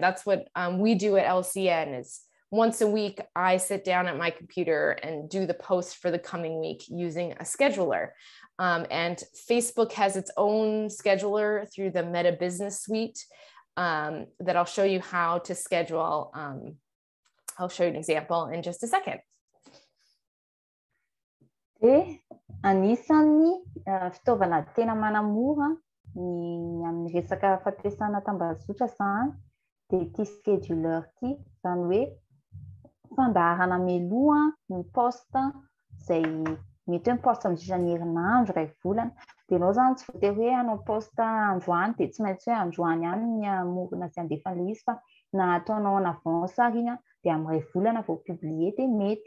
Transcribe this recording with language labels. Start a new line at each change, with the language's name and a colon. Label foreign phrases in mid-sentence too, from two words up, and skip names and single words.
English: That's what we do at LCN is once a week, I sit down at my computer and do the post for the coming week using a scheduler. And Facebook has its own scheduler through the Meta Business Suite that I'll show you how to schedule. I'll show you an example in just a second.
Malagasy: Anisan'ny fitaovana tena manamora ny amin'ny resaka fampiasana tambazotra zany dia ity scheduler ity zany hoe fandaharana mialoha ny poste izay mety hoe poste amin'ny herinandro iray volana dia ianao zany tsy voatery hoe hanao poste androany dia tsy maintsy hoe androany ihany ny amorona sy andefan'ilay izy fa na ataonao
French: en avance
Malagasy: ary iny dia amin'ny iray volana vao publier dia mety.